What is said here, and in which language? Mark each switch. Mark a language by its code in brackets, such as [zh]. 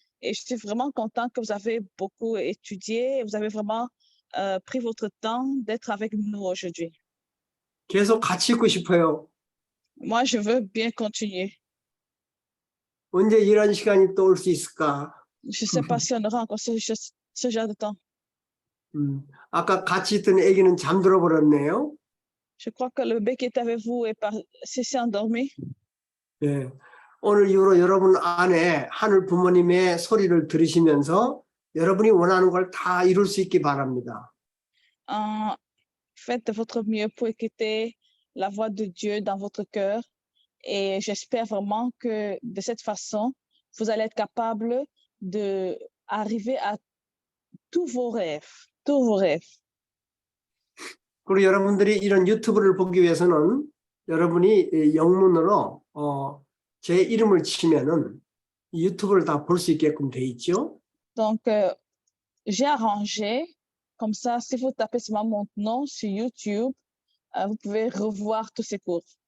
[fr] Et je suis vraiment contente que vous avez beaucoup étudié. Vous avez vraiment pris votre temps d'être avec nous aujourd'hui. [ko] 계속 같이 있고 싶어요. [fr] Moi, je veux bien continuer. [ko] 언제 이런 시간이 또 올 수 있을까? [fr] Je ne sais pas si on aura encore ce genre de temps. [ko] 아까 같이 있던 애기는 잠들어 버렸네요. [fr] Je crois que le bébé qui était avec vous s'est endormi. [ko] 네. 오늘 이후로 여러분 안에 하늘 부모님의 소리를 들으시면서 여러분이 원하는 걸 다 이룰 수 있기 바랍니다. [fr] Faites de votre mieux pour écouter la voix de Dieu dans votre cœur. Et j'espère vraiment que de cette façon, vous allez être capable d'arriver à tous vos rêves. Tous vos rêves. [ko] 그리고 여러분들이 이런 유튜브를 보기 위해서는 여러분이 영문으로 제 이름을 치면은 유튜브를 다 볼 수 있게끔 돼 있죠. [fr] Donc, j'ai arrangé, comme ça, si vous tapez seulement mon nom sur YouTube, vous pouvez revoir tous ces cours.